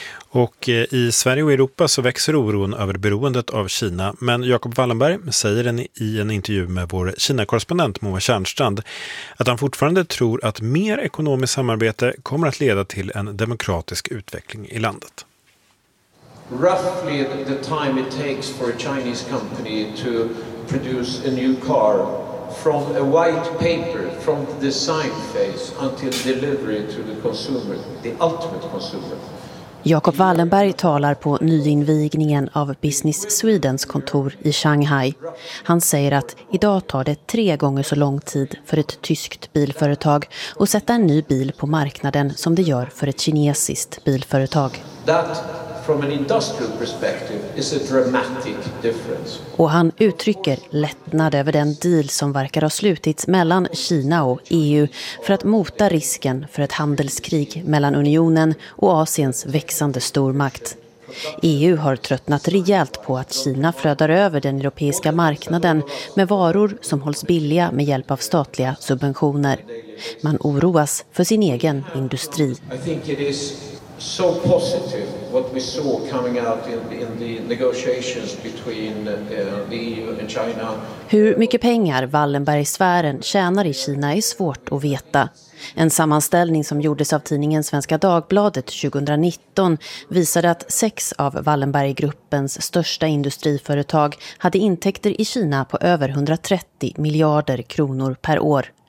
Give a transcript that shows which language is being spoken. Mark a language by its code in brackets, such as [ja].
[sv] Och i Sverige och Europa så växer oron över beroendet av Kina. Men Jakob Wallenberg säger i en intervju med vår Kina-korrespondent Moa Kärnstrand att han fortfarande tror att mer ekonomiskt samarbete kommer att leda till en demokratisk utveckling i landet. [en] Roughly the time it takes for a Chinese company to produce a new car from a white paper, from the design phase until delivery to the consumer, the ultimate consumer. [sv] Jakob Wallenberg talar på nyinvigningen av Business Swedens kontor i Shanghai. Han säger att idag tar det 3 gånger så lång tid för ett tyskt bilföretag att sätta en ny bil på marknaden som det gör för ett kinesiskt bilföretag. [en] That from an industrial perspective is a dramatic difference. [sv] Och han uttrycker lättnad över den deal som verkar ha slutits mellan Kina och EU för att mota risken för ett handelskrig mellan unionen och Asiens växande stormakt. EU har tröttnat rejält på att Kina flödar över den europeiska marknaden med varor som hålls billiga med hjälp av statliga subventioner. Man oroas för sin egen industri. [en] I think it is so positive, what we saw coming out in the negotiations between the EU and China. [sv] Hur mycket pengar Wallenbergsfären tjänar i Kina är svårt att veta. En sammanställning som gjordes av tidningen Svenska Dagbladet 2019 visade att 6 av Wallenberggruppens största industriföretag hade intäkter i Kina på över 130 miljarder kronor per år.